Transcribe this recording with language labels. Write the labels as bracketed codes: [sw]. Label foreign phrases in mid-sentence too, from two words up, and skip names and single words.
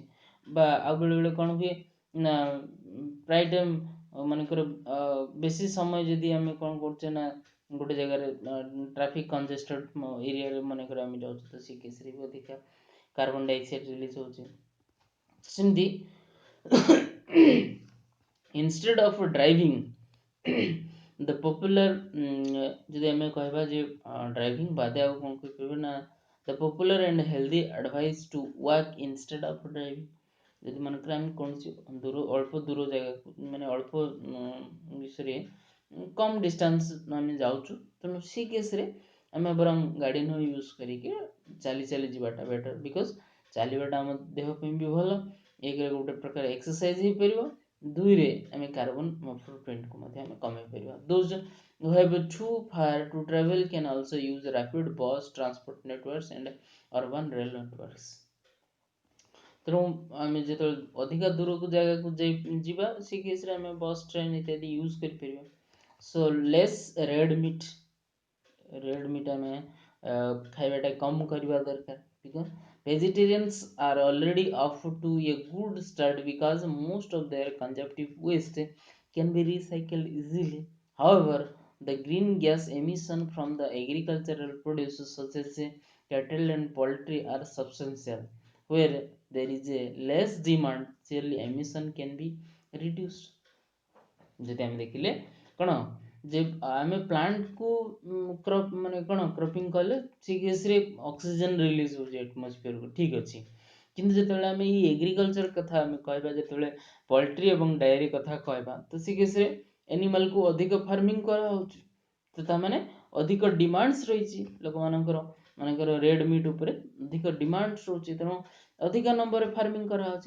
[or] ବା ଆଉ ବେଳେବେଳେ କ'ଣ ହୁଏ ନା ପ୍ରାୟ ଟାଇମ୍ ମନେକର ବେଶୀ ସମୟ ଯଦି ଆମେ କ'ଣ କରୁଛେ ନା ଗୋଟେ ଜାଗାରେ [en] traffic congested area [or] ମନେକର ଆମେ ଯାଉଛୁ ତ ସେଇ କେସ୍ରେ ବି ଅଧିକା [en] carbon dioxide release [or] ହେଉଛି। ସେମିତି [en] instead of driving the popular [or] ଯଦି ଆମେ କହିବା ଯେ ଡ୍ରାଇଭିଂ ବାଦେ ଆଉ କ'ଣ କହିପାରିବା ନା [en] the popular and healthy advice to walk instead of driving। [or] ଯଦି ମନେକର ଆମେ କୌଣସି ଅଳ୍ପ ଦୂର ଜାଗାକୁ ମାନେ ଅଳ୍ପ ବିଷୟରେ କମ୍ ଡିଷ୍ଟାନ୍ସ ଆମେ ଯାଉଛୁ ତେଣୁ ସେ କେସ୍ରେ ଆମେ ବରଂ ଗାଡ଼ି ନ ୟୁଜ୍ କରିକି ଚାଲି ଚାଲି ଯିବାଟା [en] better, because [or] ଚାଲିବାଟା ଆମ ଦେହ ପାଇଁ ବି ଭଲ। ଏକରେ ଗୋଟେ ପ୍ରକାର ଏକ୍ସରସାଇଜ୍ ହେଇପାରିବ, ଦୁଇରେ ଆମେ [en] carbon footprint [or] ମଧ୍ୟ ଆମେ କମାଇ ପାରିବା। [en] Those who have too far to travel can also use rapid bus transport networks and urban rail networks। [or] ତେଣୁ ଆମେ ଯେତେବେଳେ ଅଧିକା ଦୂରକୁ ଜାଗାକୁ ଯିବା ସେ କେସ୍ରେ ଆମେ ବସ୍ ଟ୍ରେନ୍ ଇତ୍ୟାଦି ୟୁଜ୍ କରିପାରିବା। [en] so less red meat [or] ଆମେ ଖାଇବାଟା କମ୍ କରିବା ଦରକାର, [en] ବିକଜ୍ vegetarians are already off to a good start because most of their consumptive waste can be recycled easily. However, the green gas emission from the agricultural produce such as cattle and poultry are substantial. Where there is a less demand, clearly emission can be reduced। [or] ଯଦି ଆମେ ଦେଖିଲେ କ'ଣ ଯେ ଆମେ ପ୍ଲାଣ୍ଟକୁ କ୍ରପ୍ ମାନେ କ'ଣ କ୍ରପିଂ କଲେ ସେ କେସ୍ରେ [en] oxygen release [or] ହେଉଛି ଆଟମସ୍ଫିୟରକୁ, ଠିକ୍ ଅଛି। କିନ୍ତୁ ଯେତେବେଳେ ଆମେ ଏଇ ଏଗ୍ରିକଲଚର କଥା ଆମେ କହିବା, ଯେତେବେଳେ ପଲ୍ଟ୍ରି ଏବଂ ଡାଏରୀ କଥା କହିବା ତ ସେ କେସ୍ରେ ଏନିମାଲ୍କୁ ଅଧିକ ଫାର୍ମିଂ କରାହେଉଛି, ତ ତା'ମାନେ ଅଧିକ ଡିମାଣ୍ଡସ୍ ରହିଛି ଲୋକମାନଙ୍କର, ମାନଙ୍କର [en] red meat [or] ଉପରେ ଅଧିକ ଡିମାଣ୍ଡସ୍ ରହୁଛି, ତେଣୁ ଅଧିକ ନମ୍ବରରେ ଫାର୍ମିଂ କରାହେଉଛି।